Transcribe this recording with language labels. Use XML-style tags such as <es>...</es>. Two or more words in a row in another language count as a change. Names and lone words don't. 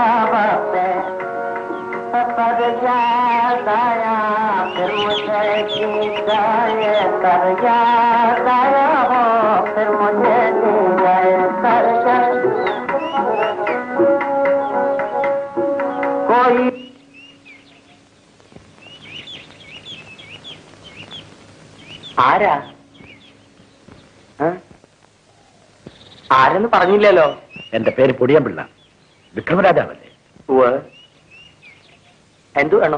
<hi>वक्त, सफर याद आया फिर मुझे जी जाए कर, याद आया हो फिर मुझे जी जाए कर।</hi> <ml>कोई ആരാ? ആരെന്ന് പറഞ്ഞില്ലല്ലോ. എന്റെ പേര് പൊടിയമ്പിള്ള, വിക്രമരാജാവല്ലേ? എന്തു വേണം?</ml>